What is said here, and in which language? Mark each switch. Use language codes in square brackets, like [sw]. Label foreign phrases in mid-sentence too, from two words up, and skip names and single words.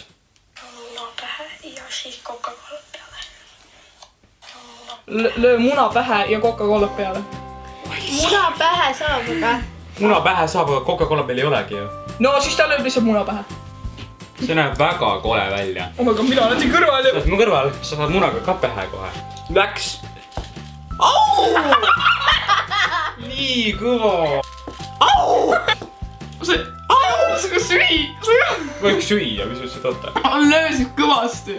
[et] Muna pähe ja siis Coca-Cola peale. Löö muna pähe ja Coca-Cola peale. Muna pähe saab, aga... Muna pähe saab, aga Coca-Cola meil ei olegi ju. No siis ta lööb lihtsalt muna pähe. See näeb väga kole välja. [en] Oh my god, [et] mina olen siin kõrval Sa ja... oled mu kõrval, sa saad munaga ka pähe kohe. Läks! Nii kõva! See... See süü! Võiks süüa, mis sa ütlesid oota? Löösid kõvasti.